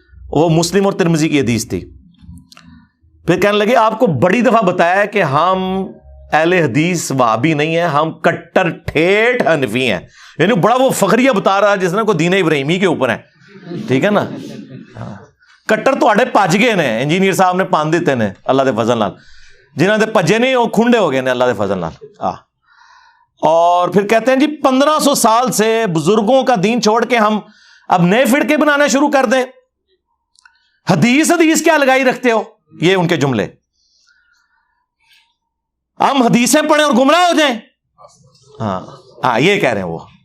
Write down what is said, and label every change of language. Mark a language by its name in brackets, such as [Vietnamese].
[Urdu] وہ مسلم اور ترمذی کی حدیث تھی. پھر کہنے لگے آپ کو بڑی دفعہ بتایا ہے کہ ہم اہل حدیث وہابی نہیں ہیں، ہم کٹر ٹھیٹ حنفی ہیں. یعنی بڑا وہ فخریہ بتا رہا ہے جس نے کوئی دین ابراہیمی کے اوپر ہے، ٹھیک ہے نا. [Punjabi] کٹر تو آڑے پج گئے نے، انجینئر صاحب نے پان دیتے نے اللہ دے فضل نال، جنہاں دے پجے نہیں وہ کھنڈے ہو گئے نے اللہ دے فضل نال. [Urdu] اور پھر کہتے ہیں جی 1500 سال سے بزرگوں کا دین چھوڑ کے ہم اب نئے فرقے بنانا شروع کر دیں. حدیث کیا لگائی رکھتے ہو؟ یہ ان کے جملے. ہم حدیثیں پڑھیں اور گمراہ ہو جائیں. ہاں یہ کہہ رہے ہیں وہ.